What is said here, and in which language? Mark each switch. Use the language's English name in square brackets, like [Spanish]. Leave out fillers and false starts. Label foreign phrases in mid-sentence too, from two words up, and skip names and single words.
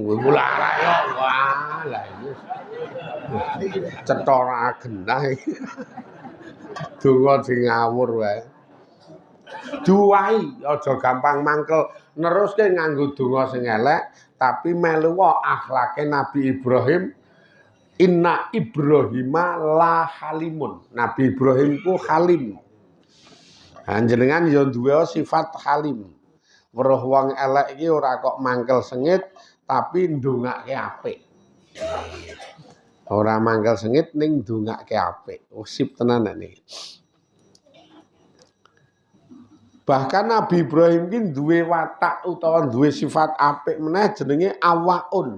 [Javanese] Lah ya wah lah iki. Cetha genah iki. Donga sing ngawur wae. Duwahi aja gampang mangkel neruske nganggo donga sing elek tapi melu akhlake Nabi Ibrahim. [Arabic] إن إبراهيم لحليم. [Javanese] Nabi Ibrahim ku halim. Panjenengan ya duwe sifat halim. Weruh wong elek iki ora kok mangkel sengit tapi ndongake apik. Ora mangkel sengit ning ndongake apik. Sip tenan niki. Bahkan Nabi Ibrahim ki duwe watak utawa duwe sifat apik meneh jenenge awaun.